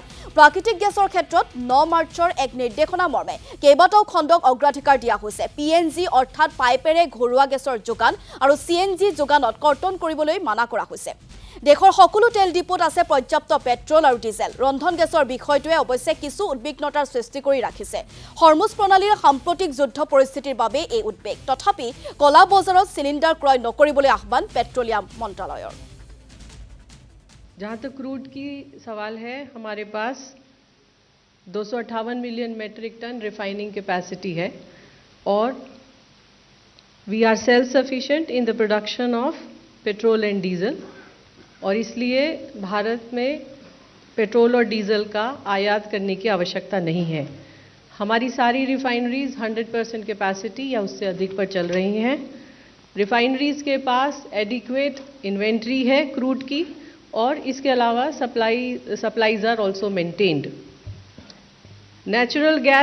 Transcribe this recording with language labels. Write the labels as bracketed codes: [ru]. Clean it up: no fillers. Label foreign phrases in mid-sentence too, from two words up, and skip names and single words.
[as] প্ৰাকৃতিক গেছৰ ক্ষেত্ৰত 9 মাৰ্চৰ এক নিৰ্দেশনা মৰ্মে কেইবাটাও খণ্ডক অগ্ৰাধিকাৰ দিয়া হৈছে পিএনজি অৰ্থাৎ পাইপেৰে ঘৰুৱা গেছৰ যোগান আৰু সিএনজি যোগানত কৰ্তন কৰিবলৈ মানা কৰা হৈছে দেশৰ সকলো তেল ডিপোত আছে পৰ্যাপ্ত পেট্ৰল আৰু ডিজেল ৰন্ধন গেছৰ বিষয়টোৱে অৱশ্যে কিছু উদ্বিগ্নতাৰ সৃষ্টি কৰি ৰাখিছে হৰমুজ প্ৰণালীৰ সাম্প্ৰতিক যুদ্ধ পৰিস্থিতিৰ বাবে এই উদ্বেগ তথাপি কলা বজাৰত সিলিন্ডাৰ ক্ৰয় নকৰিবলৈ আহ্বান পেট্ৰলিয়াম মন্ত্ৰালয়ৰ [hi] जहाँ तक क्रूड की सवाल है हमारे पास 258 [en] million metric ton refining capacity [hi] है और वी [en] are self sufficient in the production of petrol and diesel [hi] और इसलिए भारत में पेट्रोल और डीजल का आयात करने की आवश्यकता नहीं है हमारी सारी रिफाइनरीज 100% कैपेसिटी या उससे अधिक पर चल रही हैं रिफाइनरीज के पास [en] adequate inventory [hi] है क्रूड की और इसके अलावा [en] supplies are also maintained natural